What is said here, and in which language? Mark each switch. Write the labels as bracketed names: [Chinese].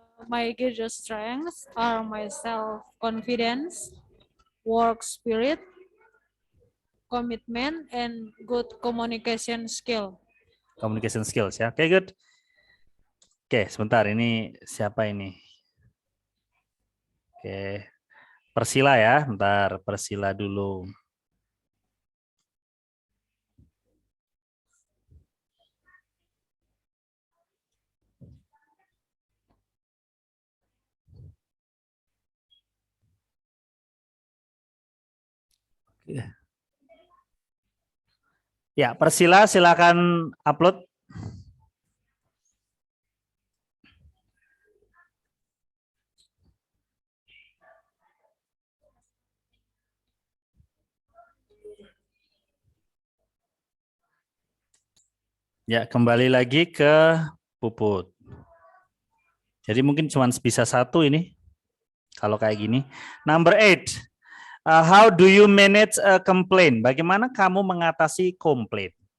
[English] My greatest strengths are my self-confidence, work spirit, commitment, and good communication skill. Communication skills ya, oke, good. [Indonesian] Oke, sebentar, ini siapa ini? Oke, Persila ya, bentar, Persila dulu. Ya, Persila silakan upload. Ya, kembali lagi ke Puput. Jadi mungkin cuma bisa satu ini. Kalau kayak gini. [English] Number 8. How do you manage a complaint? [Indonesian] Bagaimana kamu mengatasi komplain?